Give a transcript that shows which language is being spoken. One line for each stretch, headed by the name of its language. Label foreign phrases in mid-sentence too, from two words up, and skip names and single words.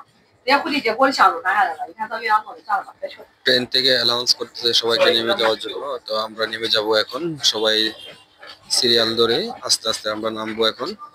Chinese: 连蝴蝶结给我的箱子拿下来了，一看到鸳鸯洞就算了吧，别去了。
Bangla: ট্রেন থেকে অ্যানাউন্স করতেছে সবাইকে নেমে যাওয়ার জন্য। তো আমরা নেমে যাব এখন, সবাই সিরিয়াল ধরে আস্তে আস্তে আমরা নামবো এখন।